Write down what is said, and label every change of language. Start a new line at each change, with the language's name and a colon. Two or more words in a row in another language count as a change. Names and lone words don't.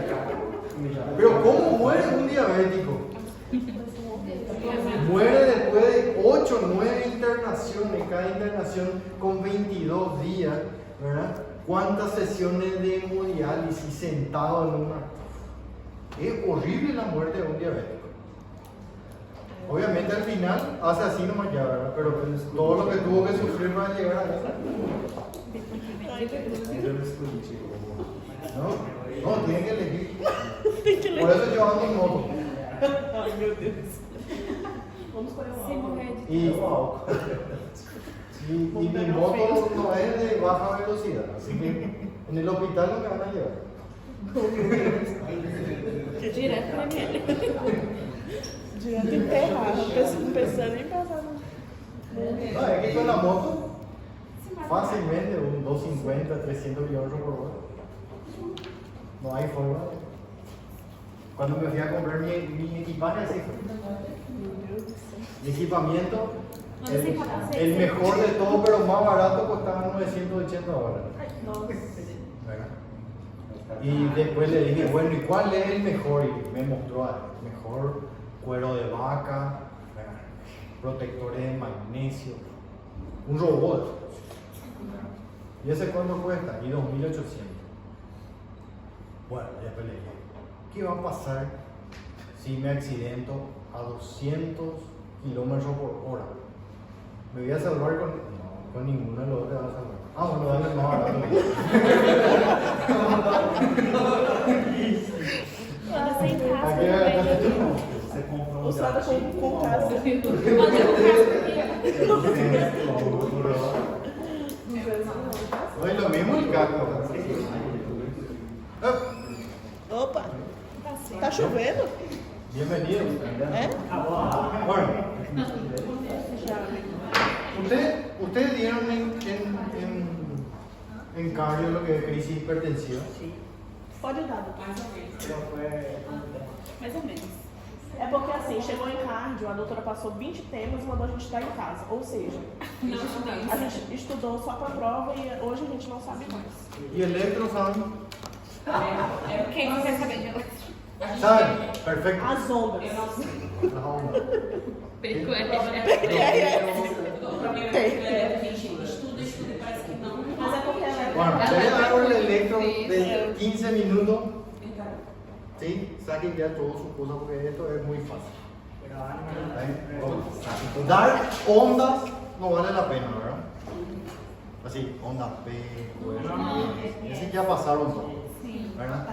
Spanish: Pero ¿cómo muere un diabético? Muere después de 8 o 9 internaciones, cada internación con 22 días, ¿verdad? ¿Cuántas sesiones de hemodiálisis sentado en una? Es horrible la muerte de un diabético. Obviamente al final hace así nomás ya, ¿verdad? Pero pues, todo lo que tuvo que sufrir para llegar a eso.
Portuguese: Ainda não escolhi.
Spanish: No, tienen que elegir. Por eso yo ando en moto.
Portuguese: Ai, meu Deus. Vamos escolher Se um morrer álbum. de
Spanish: Y mi moto no es de baja velocidad, así que en el hospital no me van a llevar.
Portuguese: Direto pra mim. Direto enterrar. Não precisa nem passar no.
Spanish: No, es que con la moto fácilmente un 250, 300 kilómetros por hora. No hay forma. Cuando me fui a comprar mi equipaje, así fue.
Portuguese: Meu Deus do céu.
Spanish: Mi equipamiento,
Portuguese: Mas você fala,
Spanish: el mejor de todo, pero más barato, costaba $980.
Portuguese: Nossa.
Spanish: ¿Verdad? Y después le dije, bueno, ¿y cuál es el mejor? Y me mostró el mejor cuero de vaca, ¿verdad? Protectores de magnesio, un robot. ¿Y ese cuánto cuesta? Y 2.800. Bueno, después le dije, ¿qué va a pasar si me accidento a 200 kilómetros por hora? ¿Me voy a salvar con...? No, con ninguno de los dos te vas a salvar. Ah, bueno, dale más barato.
Portuguese: Anda sem casco, Aqui é- velho. Você compra um Usada com casa. Pode ir com casco aqui.
Spanish: No es lo mismo el casco.
Portuguese: Opa, tá chovendo?
Spanish: Bienvenido.
Portuguese: É?
Spanish: Bueno, ustedes dieron en cardio lo que es crisis hipertensiva.
Portuguese: Pode dar, doutor. Mais ou menos. Mais ou menos. É porque assim, chegou em cardio, a doutora passou 20 temas e mandou a gente estar em casa. Ou seja, Não estudamos. a gente estudou só pra prova e hoje a gente não sabe mais.
Spanish: Y electro, ¿saben?
Portuguese: Quem não quer saber de eletro?
Spanish: ¿Saben? Perfecto.
Portuguese: As ondas. Eu não sei.
Spanish: Las ondas.
Portuguese: O problema é que a gente estuda e parece que não. Mas é porque ela
Spanish: Bueno, yo les hago el electro de 15 minutos.
Portuguese: Então,
Spanish: Sí, saquen ya todas sus cosas porque esto es muy fácil. Dar ondas no vale la pena, ¿verdad? Así, ondas P, ese ya pasaron todo, ¿verdad?